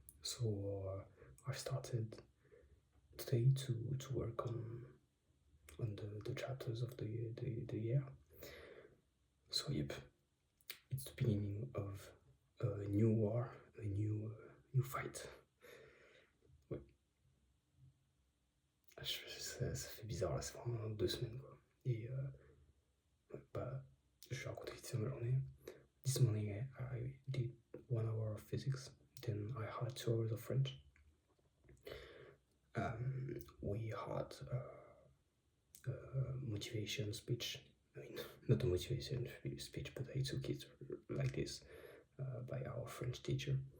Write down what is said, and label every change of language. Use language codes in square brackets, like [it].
[en] So I've started today to work on the chapters of the year. So yep, it's the beginning of a new war, a new fight. [fr] Ouais. Ça fait bizarre là, c'est vraiment 2 semaines quoi. Et je vais raconter vite fait ma journée. [en] This morning I did 1 hour of physics, then I had 2 hours of French. We had a motivation speech. I mean, not a motivation speech, but I took it like this by our French teacher.